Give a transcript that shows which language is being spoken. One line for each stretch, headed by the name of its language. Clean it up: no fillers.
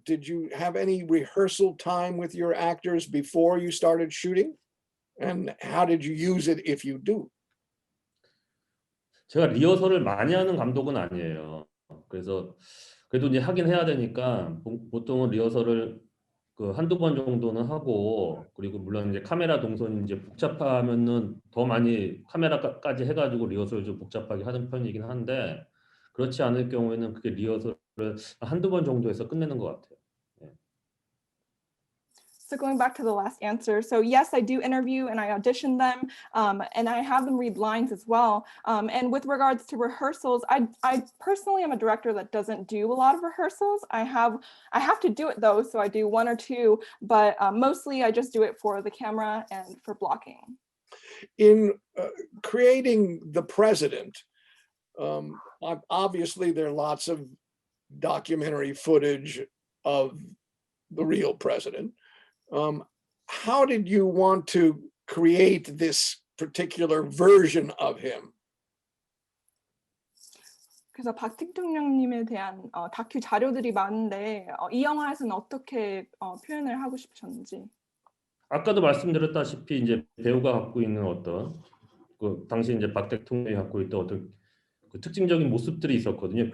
English: Did you have any rehearsal time with your actors before you started shooting? And how did you use it if you do?
Korean: 제가 리허설을 많이 하는 감독은 아니에요. 그래서 그래도 이제 하긴 해야 되니까 보통은 리허설을 그 한두 번 정도는 하고 그리고 물론 이제 카메라 동선이 이제 복잡하면은 더 많이 카메라까지 해가지고 리허설을 좀 복잡하게 하는 편이긴 한데 그렇지 않을 경우에는 그게 리허설을 한두 번 정도 해서 끝내는 것 같아요.
English: So going back to the last answer, so yes, I do interview and I audition them, and I have them read lines as well. And with regards to rehearsals, I personally am a director that doesn't do a lot of rehearsals. I have to do it though, so I do one or two, but mostly I just do it for the camera and for blocking. In creating the president, obviously there are lots of documentary footage of the real president. How did you want to create this particular version of him?
Korean: 그래서 박 대통령님에 대한 다큐 자료들이 많은데 이 영화에서는 어떻게 표현을 하고 싶으셨는지. 아까도 말씀드렸다시피 이제 배우가 갖고 있는 어떤 그 당시 이제 박 대통령이 갖고 있던 어떤 그 특징적인 모습들이 있었거든요.